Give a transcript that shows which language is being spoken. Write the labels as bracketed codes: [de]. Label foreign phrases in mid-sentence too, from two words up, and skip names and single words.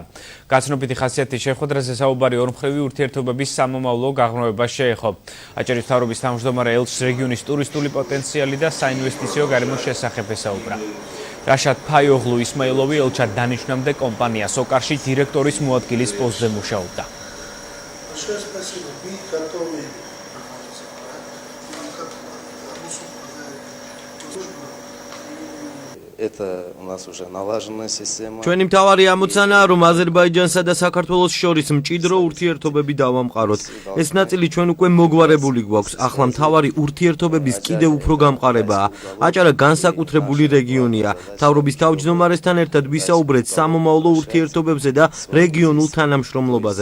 [ka] გაცნობითი ხასიათის შეხვედრაზე საუბარი ორმხრივი ურთიერთობების სამომავლო გაღრმავებას შეეხო. აჭარის მთავრობის თავმჯდომარე ელჩს რეგიონის ტურისტული პოტენციალი და საინვესტიციო გარემოს შესახებ ესაუბრა. რაშად ფაილოღლუ ისმაილოვი ელჩად დანიშნამდე კომპანია სოკარში დირექტორის მოადგილის პოსტზე მუშაობდა. [ru] Это у нас уже налаженная система. [ka] Ჩვენი მთავარი ამოცანაა, რომ აზერბაიჯანსა და საქართველოს შორის მჭიდრო ურთიერთობები დავამყაროთ. ეს ნაწილი ჩვენ უკვე მოგვარებული გვაქვს. ახლა მთავარი ურთიერთობების კიდევ უფრო გამყარებაა. აჭარა განსაკუთრებული რეგიონია. მთავრობის თავმჯდომარესთან ერთად ვისაუბრეთ სამომავლო ურთიერთობებზე და რეგიონულ თანამშრომლობაზე.